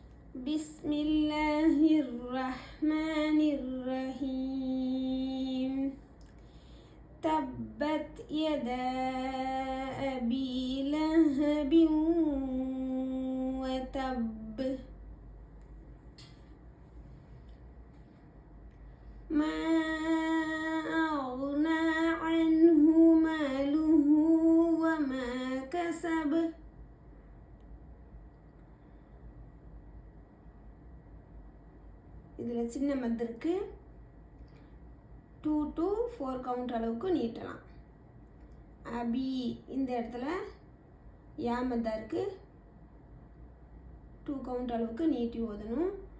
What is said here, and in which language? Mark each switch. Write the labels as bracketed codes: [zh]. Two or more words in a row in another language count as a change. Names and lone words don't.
[ar] بسم الله الرحمن الرحيم تبت يدا أبي لهب وتب ما أغنى عنه ماله وما كسب [ta] இதில் சின்ன மத்து இருக்கு 2 to 4 கவுண்ட் அளவுக்கு நீட்டலாம். அபி இந்த இடத்துல யா மத்தா இருக்கு 2 கவுண்ட் அளவுக்கு நீட்டி ஓதணும்.